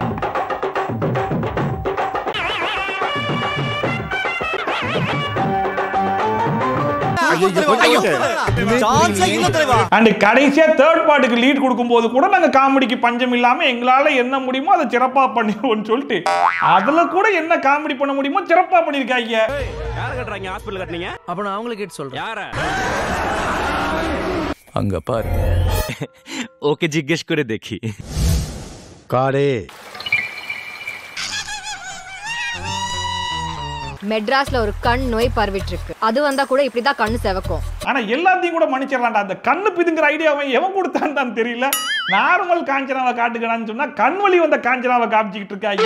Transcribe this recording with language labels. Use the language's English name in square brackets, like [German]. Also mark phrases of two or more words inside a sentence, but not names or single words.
[Tamil] கடைசியா [English] third part [Tamil] லீட் கொடுக்கும்போது கூட நாங்க காமெடிக்கு பஞ்சம் இல்லாம எங்களால என்ன முடியுமோ அதை சிறப்பா பண்ணிடுவோம்னு சொல்லிட்டு அதுல கூட என்ன காமெடி பண்ண முடியுமோ சிறப்பா பண்ணிருக்காங்க. யார கட்டறாங்க? ஹாஸ்பிடல் கட்டனீங்க? அப்ப நான் அவங்களுக்கு கேட்டு சொல்றேன். யார? அங்க பாருங்க. [Bangla] ওকে জিজ্ঞেস করে দেখি। কারে? [Tamil] மெட்ராஸ்ல ஒரு கண் நோய் பரவிட்டு இருக்கு. அது வந்தா கூட இப்படிதான் கண்ணு செவக்கும். ஆனா எல்லாத்தையும் கூட மன்னிச்சிடலாம்டா. அந்த கண்ணு பிதுங்கிற ஐடியாவை எவன் கொடுத்தான்னு தான் தெரியல. நார்மல் காஞ்சனாவை காட்டுக்கடான்னு சொன்னா கண் வலி வந்த காஞ்சனாவை காமிச்சிட்டு இருக்காங்க.